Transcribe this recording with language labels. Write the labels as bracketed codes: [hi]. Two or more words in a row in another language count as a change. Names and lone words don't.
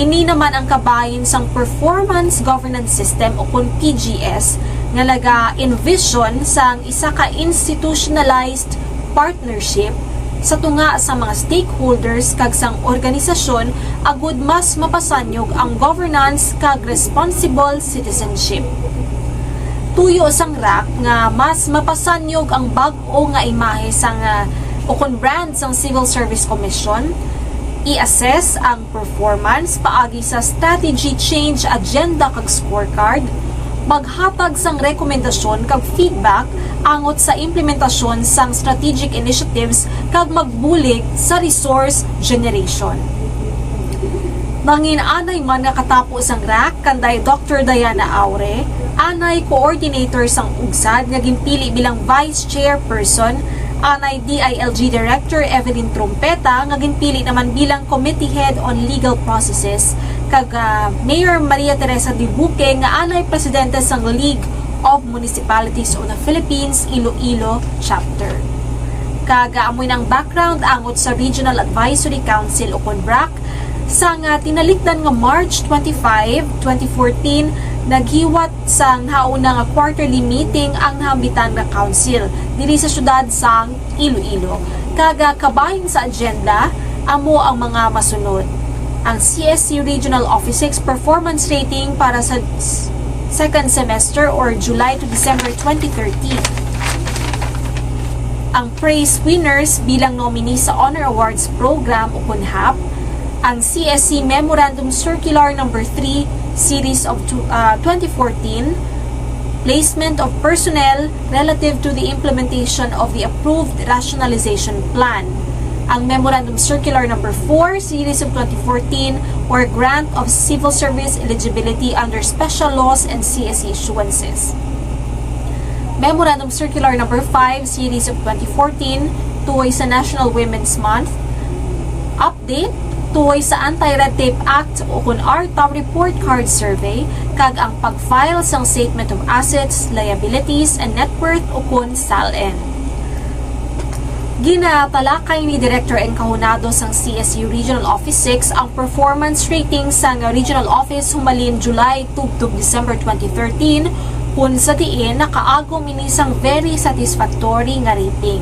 [hil] Ini naman ang kabahin sang Performance Governance System o kung PGS nga naga-envision sang isa ka [en] institutionalized partnership [hil] sa tunga sa mga stakeholders kag sang organisasyon agud mas mapasanyog ang governance kag [en] responsible citizenship. [hil] Tuyo sang RAC nga mas mapasanyog ang bag-o nga imahe sang ukon brand sang Civil Service Commission, i-assess ang performance paagi sa [en] strategy change agenda [hil] kag scorecard, maghatag sang rekomendasyon kag feedback angot sa implementasyon sang [en] strategic initiatives [hil] kag magbulig sa [en] resource generation. [hil] Mangin anay man nga katapo sang RAC kanday Dr. Diana Aure, anay coordinator sang UGSAD nga ginpili bilang [en] vice chairperson, [hil] anay DILG Director Evelyn Trumpeta nga ginpili naman bilang [en] committee head on legal processes, [hil] kag Mayor Maria Teresa Dibuque nga anay presidente sang League of Municipalities of the Philippines Iloilo Chapter. Kag amoy ng background angot sa Regional Advisory Council o RAC sang tinalikdan nga March 25, 2014 naghiwat sang nauna nga [en] quarterly meeting [hil] ang nahambitan nga council diri sa syudad sang Iloilo. Kaga kabahin sa agenda amo ang mga masunod: ang CSC Regional Office 6 [en] performance rating [hil] para sa [en] second semester or July to December [hil] 2013. ang [en] praise winners [hil] bilang nominee sa Honor Awards Program o KUNHAP, ang CSC Memorandum Circular No. [en] 3 Series of 2014, placement of personnel relative to the implementation of the approved Rationalization Plan, ang Memorandum Circular No. 4 Series of 2014 or grant of civil service eligibility under special laws and CSC Issuances. Memorandum Circular No. [hil] 5 Series of 2014 tuloy sa National Women's Month. Update tuloy sa Anti-Red Tape Act o kung ARTA Report Card Survey kag ang pag-file sang Statement of Assets, Liabilities, and Net Worth o kung SALN. Ginatalakay ni Director Encajonado sang CSU Regional Office 6 ang [en] performance rating [hil] sang Regional Office humalin July to December 2013 kung sa diin nakaagom inisang [en] very satisfactory [hil] nga rating.